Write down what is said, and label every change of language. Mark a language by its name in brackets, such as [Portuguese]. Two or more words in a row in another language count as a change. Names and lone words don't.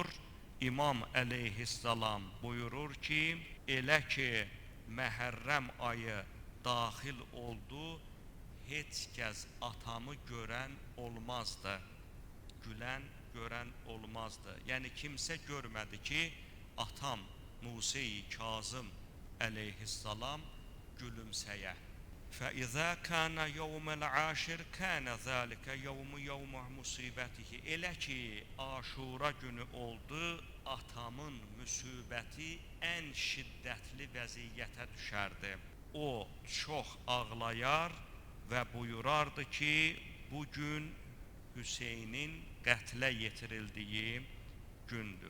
[Azerbaijani] İmam əleyhissalam buyurur ki, elə ki Məhərrəm ayı daxil oldu, heç kəs atamı görən olmazdı, gülən görən olmazdı. Yəni kimsə görmədi ki, atam Musa-i Kazım əleyhissalam gülümsəyə. [Arabic] فَإِذَا كَانَ يَوْمَ الْعَاشِرِ كَانَ ذَلِكَ يَوْمُ مُصِيبَتِهِ. [Azerbaijani] Elə ki Aşura günü oldu, atamın müsibəti ən şiddətli vəziyyətə düşərdi. O çox ağlayar və buyurardı ki, bugün Hüseynin qətlə yetirildiyi gündür.